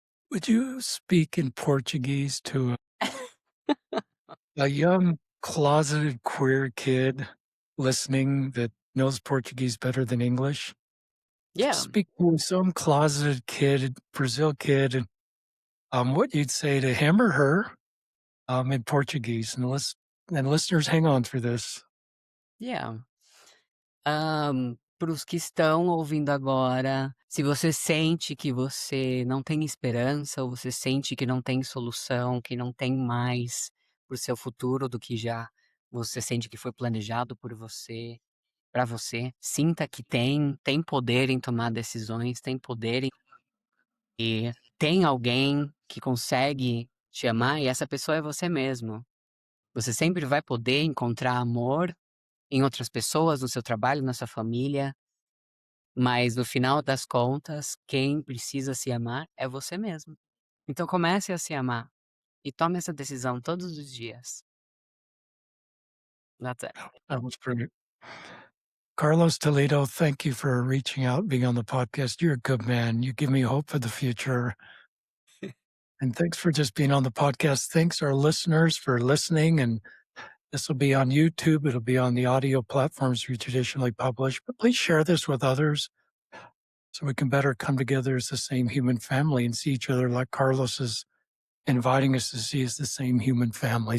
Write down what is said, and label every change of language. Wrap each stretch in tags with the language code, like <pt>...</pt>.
<en>Would you speak in Portuguese to a young closeted queer kid listening that knows Portuguese better than English? Just Yeah. speak to some closeted kid, Brazil kid, and what you'd say to him or her in Portuguese. And listeners, hang on for this. Yeah.</en> <pt>Para os que estão ouvindo agora, se você sente que você não tem esperança, ou você sente que não tem solução, que não tem mais para o seu futuro do que já você sente que foi planejado por você, para você, sinta que tem poder em tomar decisões, tem poder e tem alguém que consegue te amar e essa pessoa é você mesmo. Você sempre vai poder encontrar amor em outras pessoas, no seu trabalho, na sua família, mas no final das contas, quem precisa se amar é você mesmo. Então comece a se amar e tome essa decisão todos os dias.</pt> <en>That's it. That was pretty. Carlos Toledo, thank you for reaching out, being on the podcast. You're a good man. You give me hope for the future. And thanks for just being on the podcast. Thanks our listeners for listening. And this will be on YouTube. It'll be on the audio platforms we traditionally publish. But please share this with others so we can better come together as the same human family and see each other like Carlos is inviting us to see as the same human family.</en>